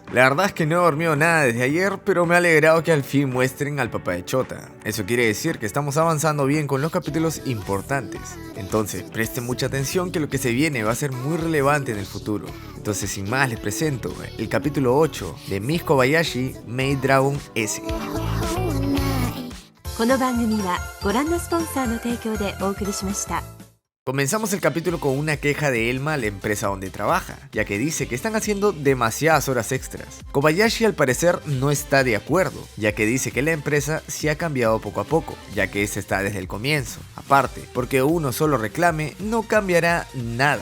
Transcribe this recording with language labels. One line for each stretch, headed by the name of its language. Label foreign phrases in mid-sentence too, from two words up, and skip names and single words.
Spanish: La verdad es que no he dormido nada desde ayer, pero me ha alegrado que al fin muestren al papá de Chota. Eso quiere decir que estamos avanzando bien con los capítulos importantes. Entonces, presten mucha atención que lo que se viene va a ser muy relevante en el futuro. Entonces, sin más, les presento el capítulo 8 de Miss Kobayashi Maid Dragon S.
Japanese: この番組はご覧のスポンサーの提供でお送りしました。
Spanish: Comenzamos el capítulo con una queja de Elma a la empresa donde trabaja, ya que dice que están haciendo demasiadas horas extras. Kobayashi al parecer no está de acuerdo, ya que dice que la empresa sí ha cambiado poco a poco, ya que esta está desde el comienzo. Aparte, porque uno solo reclame no cambiará nada.